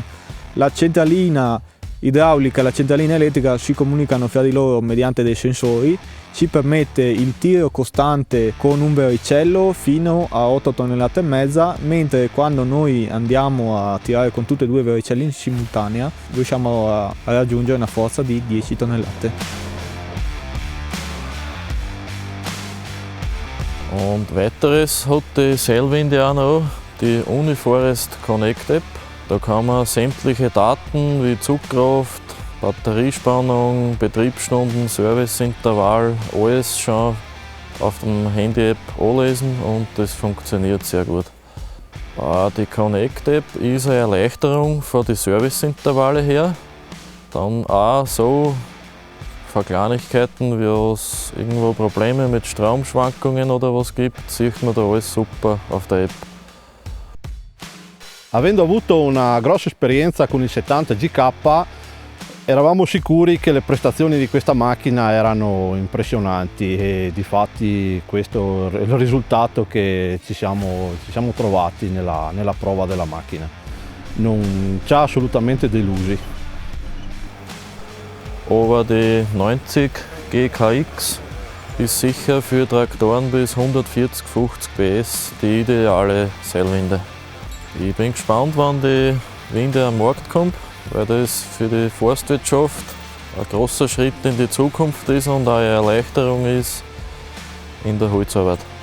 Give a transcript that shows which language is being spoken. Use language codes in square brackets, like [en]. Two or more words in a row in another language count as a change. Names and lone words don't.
[it] La centralina idraulica e la centralina elettrica si comunicano fra di loro mediante dei sensori, ci permette il tiro costante con un vericello fino a 8 tonnellate e mezza, mentre quando noi andiamo a tirare con tutti e due i vericelli in simultanea riusciamo a raggiungere una forza di 10 tonnellate. [de] Und weiteres hat die Seilwinde auch noch, die Uniforest Connect App. Da kann man sämtliche Daten wie Zugkraft, Batteriespannung, Betriebsstunden, Serviceintervall, alles schon auf dem Handy-App anlesen und das funktioniert sehr gut. Die Connect-App ist eine Erleichterung von den Serviceintervalle her. Dann auch so von Kleinigkeiten, wie es irgendwo Probleme mit Stromschwankungen oder was gibt, sieht man da alles super auf der App. [it] Avendo avuto una grossa esperienza con il 70 GK, eravamo sicuri che le prestazioni di questa macchina erano impressionanti e difatti questo è il risultato che ci siamo trovati nella prova della macchina. Non ci ha assolutamente delusi. [de] Aber die 90 GKX ist sicher für Traktoren bis 140-50 PS die ideale Seilwinde. Ich bin gespannt, wann die Winde am Markt kommt, weil das für die Forstwirtschaft ein großer Schritt in die Zukunft ist und auch eine Erleichterung ist in der Holzarbeit.